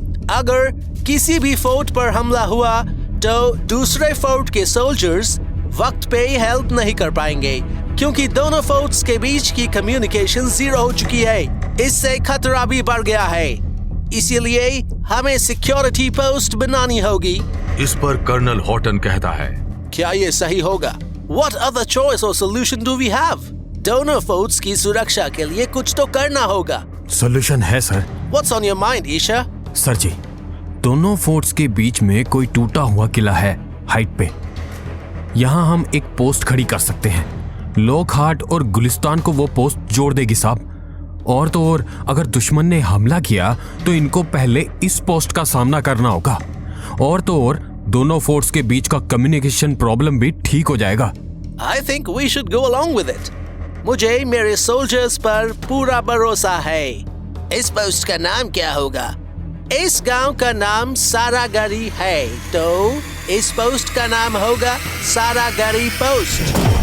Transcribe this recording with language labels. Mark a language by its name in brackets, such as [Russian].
[Hindi] अगर किसी भी फोर्ट पर हमला हुआ तो दूसरे फोर्ट के सोल्जर्स वक्त पे हेल्प नहीं कर पाएंगे, क्योंकि दोनों फोर्ट्स के बीच की कम्युनिकेशन जीरो हो चुकी है। इससे खतरा भी बढ़ गया है, इसीलिए हमें सिक्योरिटी पोस्ट बनानी होगी। इस पर कर्नल हॉटन कहता है, क्या ये सही होगा? [English] What other choice or solution do we have? [Hindi] दोनों फोर्ट्स की सुरक्षा के लिए कुछ तो करना होगा। सॉल्यूशन है sir. [English] What's on your mind, Isha? [Hindi] Sir जी, दोनों फोर्ट्स के बीच में कोई टूटा हुआ किला है हाइट पे। यहाँ हम एक पोस्ट खड़ी कर सकते हैं। लॉकहार्ट और गुलिस्तान को वो पोस्ट जोड़ देगी साहब। और तो और अगर दुश्मन ने हमला किया तो इनको पहले इस पोस्ट का सामना करना होगा। और तो और दोनों फोर्ट्स के बीच का कम्युनिकेशन प्रॉब्लम भी ठीक हो जाएगा। [English] I think we should go along with it. [Hindi] मुझे मेरे सोल्जर्स पर पूरा भरोसा है। इस पोस्ट का नाम क्या होगा? इस गांव का नाम सारागढ़ी है, तो इस पोस्ट का नाम होगा सारागढ़ी पोस्ट।